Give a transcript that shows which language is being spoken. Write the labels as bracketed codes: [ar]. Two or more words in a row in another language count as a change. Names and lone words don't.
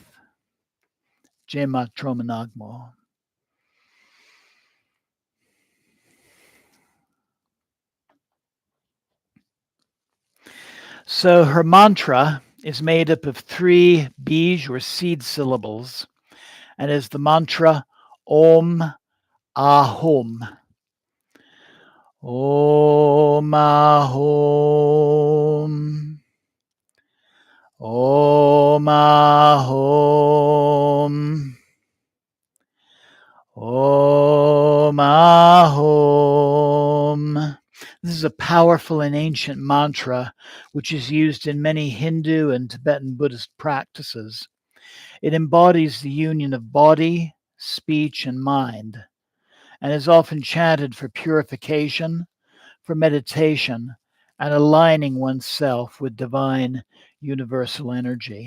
[en] Jema Troma Nagmo. So her mantra is made up of 3 bij or seed syllables, and is the mantra [sa] AUM AH HUM. AUM AH HUM. AUM AH HUM. AUM AH HUM. [en] This is a powerful and ancient mantra which is used in many Hindu and Tibetan Buddhist practices. It embodies the union of body, speech, and mind, and is often chanted for purification, for meditation, and aligning oneself with divine universal energy.